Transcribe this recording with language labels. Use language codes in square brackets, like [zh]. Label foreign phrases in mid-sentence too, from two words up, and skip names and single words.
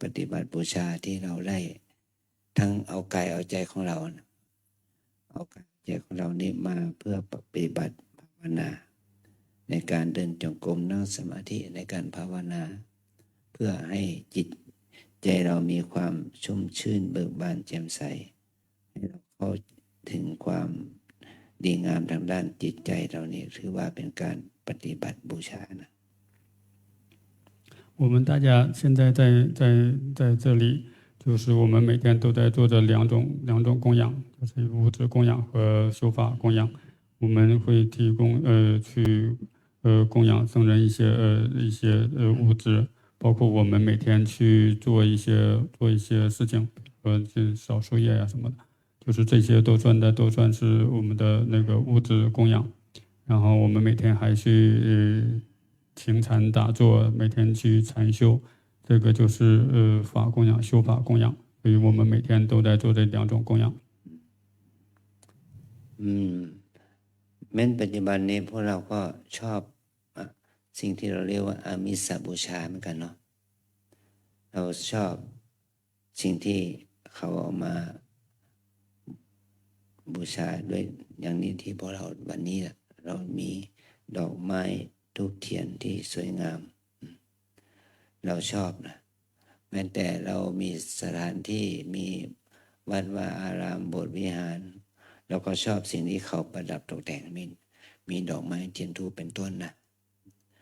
[th] ฏิบัติบูชาที่เราได้ทั้งเอากายเอาใจของเราเอากายใจของเรานี่มาเพื่อปฏิบัติภาวนาในการเดินจงกรมนั่งสมาธิในการภาวนาเพื่อให้จิตใจเรามีความชุ่มชื่นเบิกบานแจ่มใสให้เราเข้าถึงความดีงามทางด้านจิตใจเรานี่ถือว่าเป็นการปฏิบัติบูชานะ [zh] 我们大家现在在这里，就是我们每天都在做着两种供养，就是物质供养和修法供养。我们会提供去供养僧人一些物质，包括我们每天去做一些事情，就扫树叶呀什么的，就是这些都算是我们的那个物质供养。然后我们每天还去行禅打坐，每天去禅修，这个就是法供养、修法供养。所以我们每天都在做这两种供养。 [th] แม้ปัจจุบันนี้พวกเราก็ชอบสิ่งที่เราเรียกว่าอามิสบูชาเหมือนกันเนาะเราชอบสิ่งที่เขาเอามา บูชาด้วยอย่างนี้ที่พวกเราวันนี้เรามีดอกไม้ธูปเทียนที่สวยงามเราชอบนะแม้แต่เรามีสถานที่มีวัดวาอารามโบสถ์วิหารเราก็ชอบสิ่งที่เขาประดับตกแต่งมีดอกไม้เทียนธูปเป็นต้นนะ